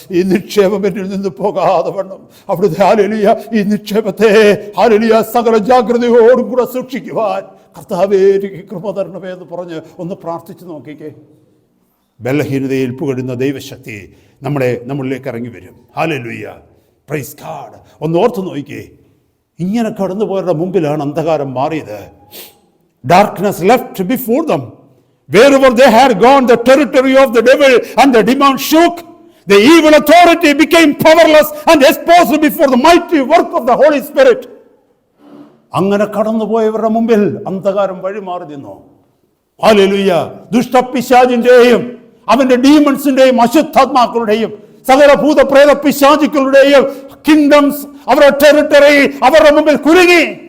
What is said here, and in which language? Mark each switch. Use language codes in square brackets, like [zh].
[ml] ഈ നിക്ഷേപം എന്നിൽ നിന്ന് പോകാതെ വണ്ണം അവിടുത്തെ ഹല്ലേലൂയ ഈ നിക്ഷേപത്തെ ഹല്ലേലൂയ സകല ജാഗ്രതയോടും കൂടെ സൂക്ഷിക്കുവാൻ കർത്താവേ എനിക്ക് കൃപ തരണമേ എന്ന് പറഞ്ഞ് ഒന്ന് പ്രാർത്ഥിച്ചു നോക്കിക്കേ. ബലഹീനതയിൽ പുകഴുന്ന ദൈവശക്തി നമ്മളിലേക്ക് ഇറങ്ങി വരും. ഹല്ലേലൂയ. [en] Praise God. [ml] ഒന്ന് ഓർത്ത് നോക്കിക്കേ, ഇങ്ങനെ കടന്നുപോയവരുടെ മുമ്പിലാണ് അന്ധകാരം മാറിയത്. [en] Darkness left before them. Wherever they had gone, the territory of the devil and the demon shook. The evil authority became powerless and exposed before the mighty work of the Holy Spirit. [ml] അങ്ങനെ കടന്നുപോയവരുടെ മുമ്പിൽ അന്ധകാരം വഴിമാറി നിന്നു. Hallelujah. ദുഷ്ടപിശാചിന്റെയും അവന്റെ ഡീമൺസിന്റെയും അശുദ്ധാത്മാക്കളുടെയും സകല ഭൂതപ്രേത പിശാചുക്കളുടെയും kingdoms, അവരുടെ territory അവരുടെ മുമ്പിൽ കുരുങ്ങി.